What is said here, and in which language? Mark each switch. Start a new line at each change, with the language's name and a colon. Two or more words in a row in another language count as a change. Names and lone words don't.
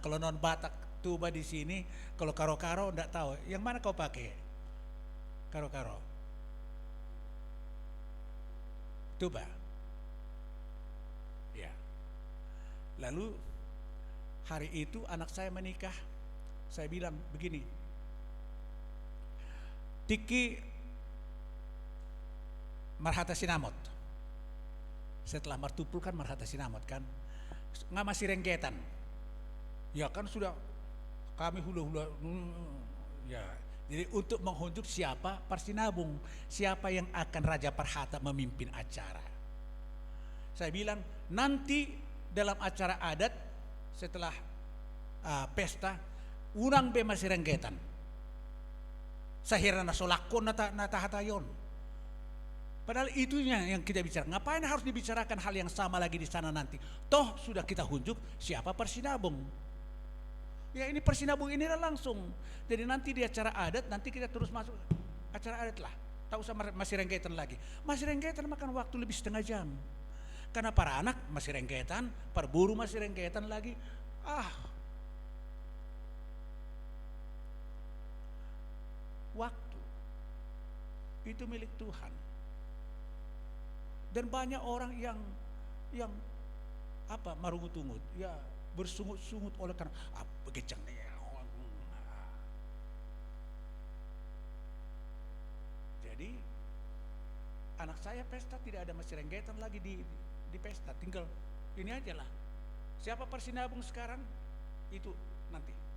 Indonesian: Kalau non Batak tuba di sini, kalau karo-karo enggak tahu. Yang mana kau pakai? Karo-karo. Tuba. Ya. Lalu hari itu anak saya menikah. Saya bilang begini,
Batak Toba: Tiki marhata sinamot.
Indonesian: Setelah martupul kan
Batak Toba: marhata sinamot
Indonesian: kan, nggak masih renggetan. Ya kan sudah kami hula-hula. Ya, jadi untuk menghunjuk siapa parsinabung, siapa yang akan Raja Parhata memimpin acara. Saya bilang nanti dalam acara adat setelah pesta
Batak Toba: unang be
Indonesian: masih renggetan.
Batak Toba: Sahirana solakon nata hatayon.
Indonesian: Padahal itunya yang kita bicara. Ngapain harus dibicarakan hal yang sama lagi di sana nanti? Toh sudah kita hunjuk siapa persinabung. Ya ini persinabung inilah langsung. Jadi nanti di acara adat nanti kita terus masuk acara adat lah. Tak usah masih renggetan lagi. Masih renggetan makan waktu lebih setengah jam. Karena para anak masih renggetan, para buruh masih renggetan lagi. Waktu itu milik Tuhan. Dan banyak orang yang marungut-ungut, ya bersungut-sungut oleh karena begecang nih. Jadi anak saya pesta tidak ada masih renggetan lagi di pesta, tinggal ini aja lah. Siapa persinabung sekarang itu nanti.